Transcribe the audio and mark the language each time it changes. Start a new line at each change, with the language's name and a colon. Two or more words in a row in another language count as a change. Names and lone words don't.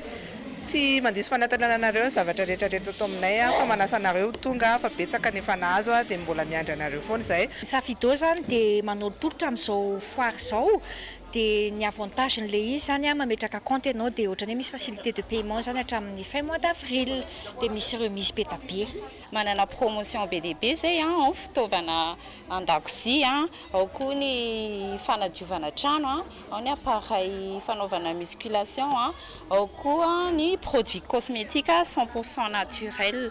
Malagasy: Tsy mandiso fanatananareo zavatra rehetrarehetra atao aminay fa manasa anareo tonga fa betsaka nefa nazo dia mbola miandry anareo foana izay. Safido zany dia manao tolotra amin'izao foire izao dia ny avantage n'ilay izy zany mametraka compte ianao dia ohatrany misy
French: facilité de paiement
Malagasy: zany hatramin'ny
French: fin mois d'avril
Malagasy: dia misy remise be da be. Manana promotion be dia be zay ao fitaovana an-dakozia ao koa ny fanadiovana trano ao ny appareil fanaovana musculation ao koa ny
French: produits cosmétiques
Malagasy: 100% naturel.